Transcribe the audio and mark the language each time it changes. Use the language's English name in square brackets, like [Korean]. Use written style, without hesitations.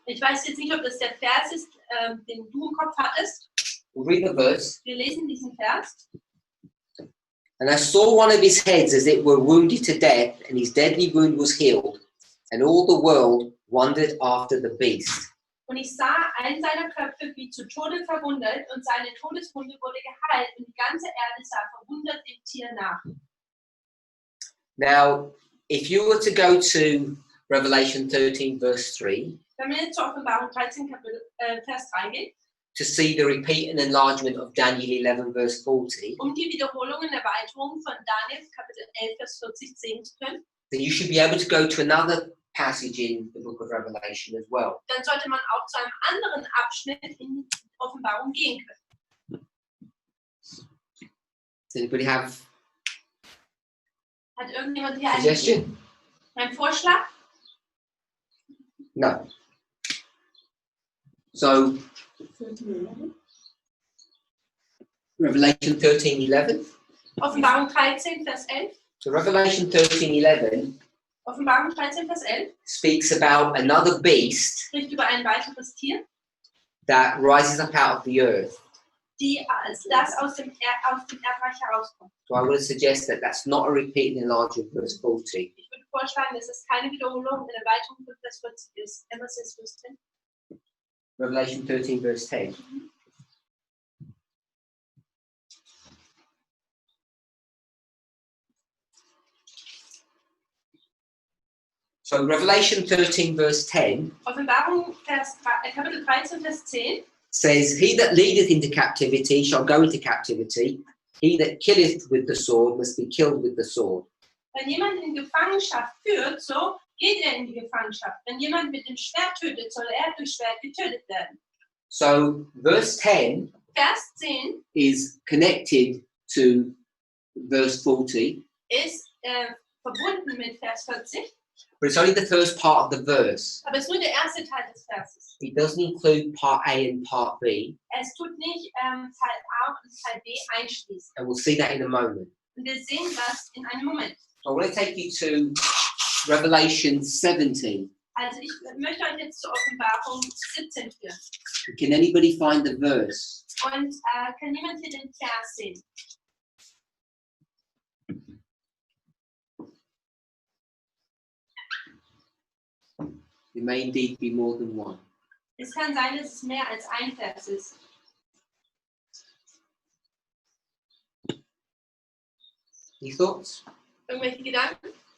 [German] Ich weiß jetzt nicht, ob das der Vers ist, den du im Kopf hattest. [English] We'll read the verse. [German] Wir lesen diesen Vers. [English] And I saw one of his heads as it were wounded to death, and his deadly wound was healed, and all the world wondered after the beast. [German] Und ich sah einen seiner Köpfe wie zu Tode verwundet, und seine Todeswunde wurde geheilt, und die ganze Erde sah verwundert dem Tier nach. [English] Now, if you were to go to Revelation 13, verse 3, [German] Wenn wir jetzt zur Offenbarung 13, Vers 3 gehen, [English] to see the repeat and enlargement of Daniel 11, verse 40, [German] um die Wiederholung und Erweiterung von Daniel Kapitel 11, Vers 40 sehen zu können, [English] then you should be able to go to another passage in the book of Revelation as well. [German] dann sollte man auch zu einem anderen Abschnitt in Offenbarung gehen können. [English] Does anybody have [German] Hat irgendjemand hier [English] a suggestion? [German] einen Vorschlag? [English] No. So, Revelation 13:11. [German] Offenbarung 13, Vers 11. [English] So Revelation 13:11 [German] Offenbarung 13, Vers 11 [English] speaks about another beast [German] spricht über ein weiteres Tier, [English] that rises up out of the earth. [German] das aus dem Erdreich herauskommt. [English] So I would suggest that that's not a repeat and enlargement of verse 40. [German] Ich würde vorschlagen, dass es keine Wiederholung und Erweiterung von Vers 40 ist. [English] Emma says Vers 10. Revelation 13, verse 10. So Revelation 13 verse 10 [German] Offenbarung Kapitel 13, Vers 10 [English] says, he that leadeth into captivity shall go into captivity. He that killeth with the sword must be killed with the sword. [German] Wenn jemand in Gefangenschaft führt, so geht er in die Gefangenschaft. Wenn jemand mit dem Schwert tötet, soll er durch Schwert getötet werden. [English] So verse 10 [German] Vers 10 [English] is connected to verse 40, [German] ist verbunden mit Vers 40, [English] but it's only the first part of the verse. [German] aber es ist nur der erste Teil des Verses. [English] It doesn't include part A and part B, [German] Es tut nicht Teil A und Teil B einschließen. [English] and we'll see that in a moment. [German] Und wir sehen das in einem Moment. [English] So I want to take you to Revelation 17. [German] Also ich möchte euch jetzt zur Offenbarung 17 führen. [English] Can anybody find the verse? [German] Und kann jemand hier den Vers sehen? [English] It may indeed be more than one. [German] Es kann sein, dass es mehr als ein Vers ist. [English] Any thoughts? [German] Irgendwelche Gedanken?